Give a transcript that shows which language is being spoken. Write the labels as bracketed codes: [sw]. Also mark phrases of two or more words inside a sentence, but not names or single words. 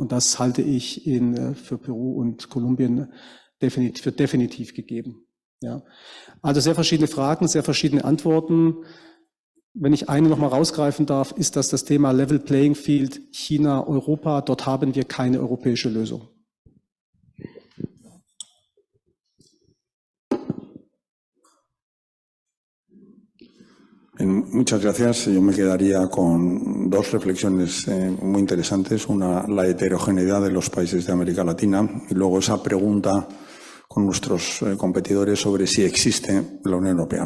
[de] Und das halte ich für Peru und Kolumbien für definitiv gegeben. Ja. Also sehr verschiedene Fragen, sehr verschiedene Antworten. Wenn ich eine noch mal rausgreifen darf, ist das Thema [en] Level Playing Field [de] China, Europa. Dort haben wir keine europäische Lösung. [es] Muchas gracias. Yo me quedaría con dos reflexiones muy interesantes. Una, la heterogeneidad de los países de América Latina y luego esa pregunta con nuestros competidores sobre si existe la Unión Europea.